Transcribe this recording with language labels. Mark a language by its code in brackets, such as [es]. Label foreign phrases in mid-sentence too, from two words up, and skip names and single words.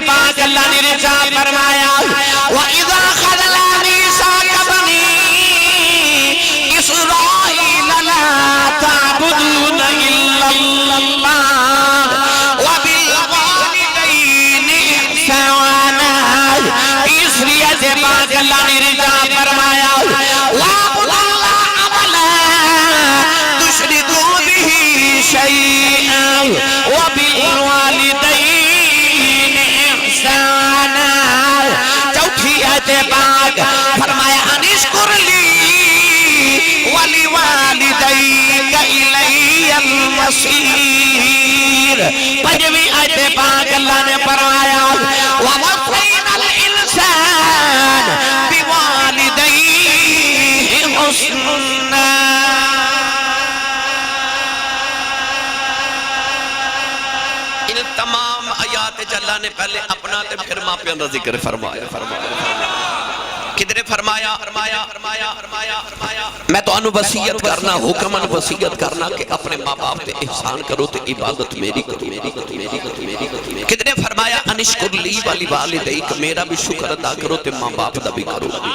[pa] پاک اللہ نے ارشاد فرمایا [ar] وَإِذَا خَذْنَا مِيثَاقَ بَنِي إِسْرَائِيلَ لَا تَعْبُدُونَ إِلَّا اللَّهَ وَبِالْوَالِدَيْنِ إِحْسَانًا [pa] تیسری سے پاک اللہ نے ارشاد فرمایا [ar] وَاعْبُدُوا اللَّهَ وَلَا تُشْرِكُوا بِهِ شَيْئًا وَبِالْوَالِدَيْنِ إِحْسَانًا [pa] چوتھی آیت پاک فرمایا [ar] انشکر لی وَلِوَالِدَيْكَ إِلَيَّ الْمَصِيرُ [pa] پنجویں آیت پاک اللہ نے فرمایا [ar] وَوَصَّيْنَا الْإِنسَانَ بِوَالِدَيْهِ حُسْنًا [pa] ان تمام آیات اللہ نے پہلے اپنا تے پھر ماں پیوں دا ذکر فرمایا کدھر فرمایا میں تو انو وصیت کرنا حکم انو وصیت کرنا کہ اپنے ماں باپ تے احسان کرو تے عبادت میری کرو کدھر فرمایا [ar] انشکر لی والی والدیک [pa] میرا بھی شکر ادا کرو تے ماں باپ دا بھی کرو